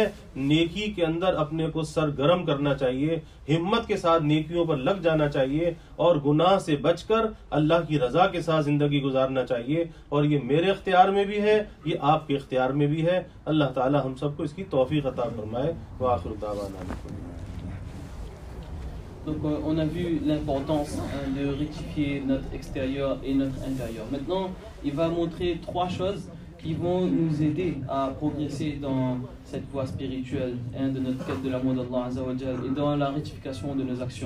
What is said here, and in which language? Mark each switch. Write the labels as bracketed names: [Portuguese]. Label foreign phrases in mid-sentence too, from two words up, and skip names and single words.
[Urdu] نیکی کے اندر اپنے کو سرگرم کرنا چاہیے، ہمت کے ساتھ نیکیوں پر لگ جانا چاہیے، اور گناہ سے بچ کر اللہ کی رضا کے ساتھ زندگی گزارنا چاہیے. اور یہ میرے اختیار میں بھی ہے، یہ آپ کے اختیار میں بھی ہے. اللہ تعالی ہم سب کو اس کی توفیق عطا فرمائے. [Arabic] وآخر دعوانا. [French] Donc on a vu l'importance de rectifier notre extérieur et notre intérieur. Maintenant, il va montrer 3 choses qui vont nous aider à progresser dans cette voie spirituelle, de notre quête de l'amour d' [Arabic] الله عز وجل [French] et dans la rectification de nos actions.